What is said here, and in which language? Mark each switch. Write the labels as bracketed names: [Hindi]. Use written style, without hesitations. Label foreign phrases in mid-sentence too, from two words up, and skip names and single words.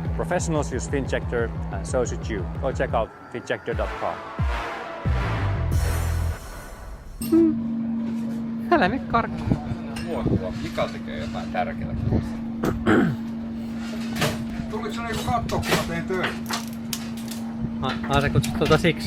[English] professionals use Finjector and so should you. Go check out finjector.com. [Finnish] Älä nyt karkki. Mika tekee jotain tärkeää. Tuliko se niinku kattoo, kun mä tein töitä? Se kutsut siksi.